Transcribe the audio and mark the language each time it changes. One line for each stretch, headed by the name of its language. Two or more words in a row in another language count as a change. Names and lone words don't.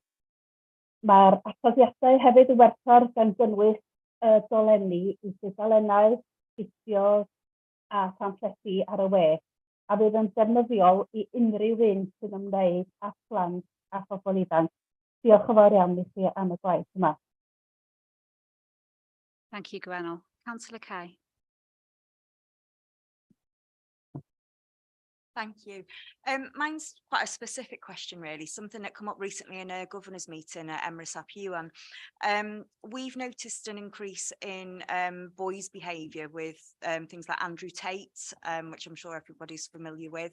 Welsh: Mae'r atodiadau hefyd yn werthfawr gan gynnwys dolenni i dudalennau, fideos a pamffledi ar y we, a fydd yn defnyddiol i unrhyw un sy'n ymwneud â phlant a phobl ifanc. Diolch yn fawr iawn i chi am y gwaith yma.
English: Thank you, Gwenol. Councillor Kay. Thank you. Mine's quite a specific question, really, something that came up recently in a governor's meeting at Emrys ap Iwan. We've noticed an increase in boys' behaviour with things like Andrew Tate, which I'm sure everybody's familiar with.